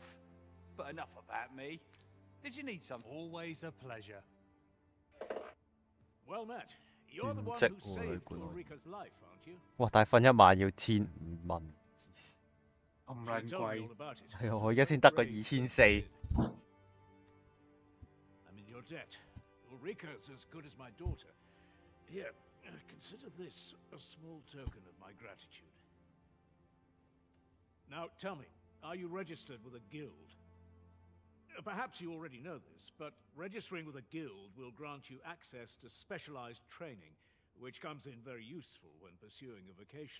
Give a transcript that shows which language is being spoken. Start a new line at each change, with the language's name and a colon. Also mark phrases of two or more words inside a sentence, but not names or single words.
English: But enough about me. Did you need some? Always a pleasure. Well met. You're the one who saved Ulrika's life, aren't you?
Cantonese: 哇！但係瞓一晚要1500蚊，咁撚貴。係啊，我而家先得個2400。
English: I'm in your debt. Ulrika's as good as my daughter. Here, consider this a small token of my gratitude. Now, tell me, are you registered with a guild? Perhaps you already know this, but registering with a guild will grant you access to specialized training, which comes in very useful when pursuing a vocation.